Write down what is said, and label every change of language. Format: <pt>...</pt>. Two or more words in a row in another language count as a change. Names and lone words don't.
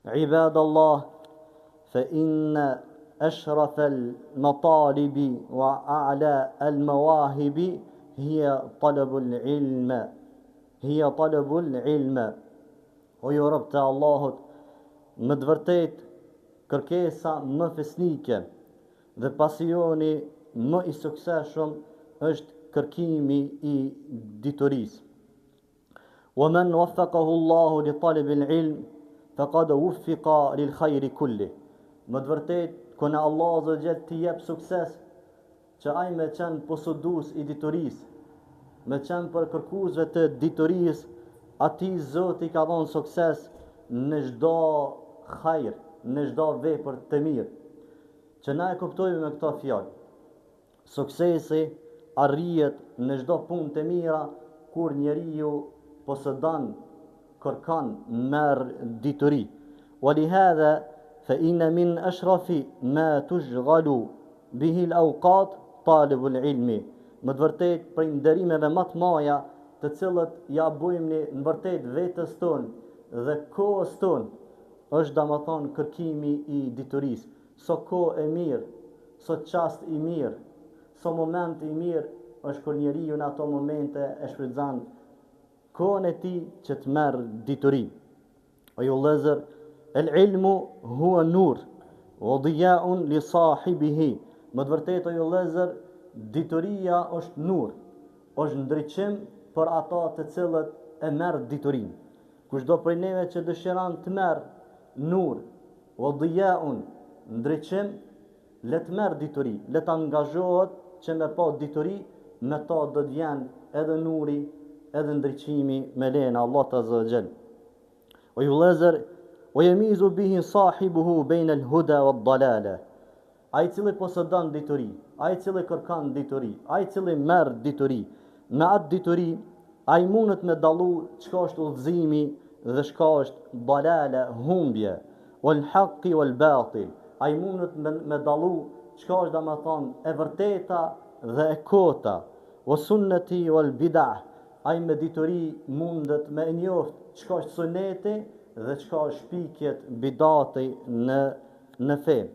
<ar>عباد الله فإن أشرف المطالب وأعلى المواهب هي طلب العلم</ar> <sq>O ju rob të Allahut, më të vërtet kërkesa më fesnike dhe pasioni më i suksesshëm është kërkimi i diturisë.</sq> <ar>ومن وفقه الله لطلب العلم فقد وفق للخير كله.</ar> <sq>Më të vërtet, këna Allah</sq> <ar>عز وجل</ar> <sq>t'i jep sukses që ai me qenë posedues i diturisë, me qenë për kërkuesve të diturisë, ati Zoti ka dhënë sukses në çdo hajër, në çdo vepër të mirë. Që na e kuptojmë me këto fjalë. Suksesi arrihet në çdo punë të mira kur njeriu posedon, kërkon, merr dituri.</sq> <ar>ولهذا فإن من أشرف ما تشغل به الأوقات طالب العلم.</ar> <sq>Më të vërtet për nderimeve më të mëdha të cilët ja bujmë në vërtet vetës tonë dhe kohës tonë është domethënë kërkimi i diturisë. So kohë e mirë, so çast i mirë, so moment i mirë është kur njeriu në ato momente e shfrytëzon kohën e tij që të merr dituri. O ju vëllezër,</sq> <ar>العلم هو نور وضياء لصاحبه.</ar> <sq>Më të vërtetë o ju vëllezër, dituria është nur, është ndriçim për ata të cilët e merr diturinë. Kushdo prej neve që dëshiron të merr</sq> <ar>نور وضياء,</ar> <sq>ndriçim, le të merr dituri, le të angazhohet që me pa dituri, me ta do të vjen edhe nuri, edhe ndriçimi me lejen e Allahut</sq> <ar>عز وجل.</ar> <sq>O ju vëllezër,</sq> <ar>ويميز به صاحبه بين الهدى والضلالة.</ar> <sq>Ai cili posedon dituri, ai cili kërkon dituri, ai cili merr dituri, me atë dituri ai mundet me dallu çka është udhëzimi dhe çka është dalale, humbje,</sq> <ar>والحق والباطل.</ar> <sq>Ai mundet me dallu çka është domethënë e vërteta dhe e kota,</sq> <ar>والسنة والبدعة.</ar> <sq>Ai me dituri mundet me njoft çka është suneti dhe çka është shpikjet bidati në fe.</sq>